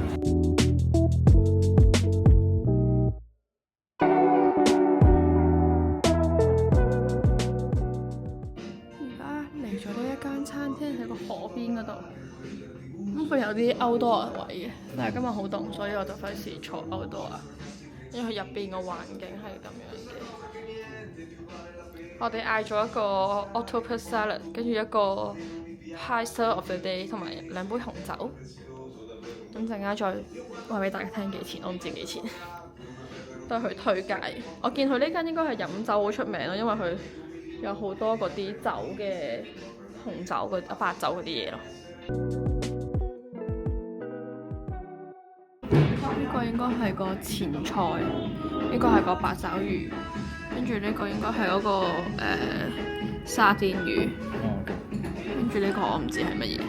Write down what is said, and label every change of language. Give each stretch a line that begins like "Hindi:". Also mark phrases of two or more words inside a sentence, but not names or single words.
Cantonese: 而家嚟咗呢一間餐廳喺個河邊嗰度。咁佢有啲 outdoor 位嘅，但係今日好凍，所以我就費事坐 outdoor，因為佢入邊個環境係咁樣嘅。我哋嗌咗一個
English: octopus salad，
Cantonese: 跟住一個
English: high stir of the day，
Cantonese: 同埋2杯紅酒。咁陣間再話俾大家聽幾錢，我唔知幾錢，都係佢推介。我見佢呢間應該係飲酒好出名咯，因為佢有好多嗰啲酒嘅紅酒、白酒嗰啲嘢咯。呢個應該係個前菜，呢個係個八爪魚，跟住呢個應該係嗰個沙甸魚，跟住呢個我唔知係乜嘢。